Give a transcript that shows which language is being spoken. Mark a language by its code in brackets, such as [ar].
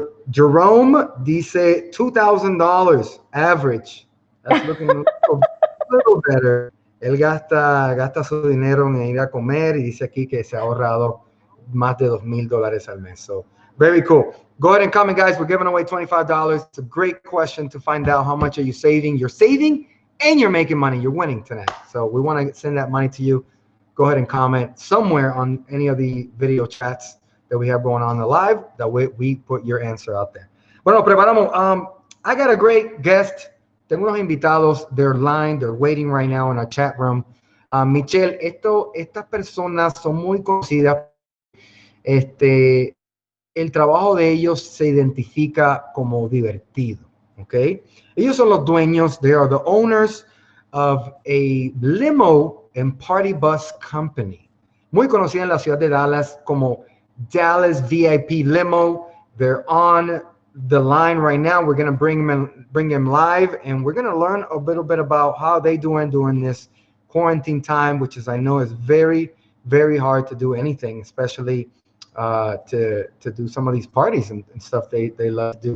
[es] Jerome dice $2,000 average. [en] That's looking a little better. [es] Él gasta su dinero en ir a comer y dice aquí que se ha ahorrado más de $2,000 al mes. [en] So very cool. Go ahead and comment, guys. We're giving away $25. It's a great question to find out how much are you saving. You're saving and you're making money. You're winning tonight. So we want to send that money to you. Go ahead and comment somewhere on any of the video chats that we have going on the live. That way we put your answer out there. [es] Bueno, preparamos. [en] I got a great guest. [es] Tengo unos invitados. [en] They're lined. They're waiting right now in our chat room. [es] Michelle, estas personas son muy conocidas. El trabajo de ellos se identifica como divertido, ¿ok? Ellos son los dueños, [en] they are the owners of a limo and party bus company, [es] muy conocida en la ciudad de Dallas como Dallas VIP Limo. [en] They're on the line right now. We're going to bring them live, and we're going to learn a little bit about how they doing during this quarantine time, which is, I know, is very, very hard to do anything, especially to do some of these parties and stuff they love to do.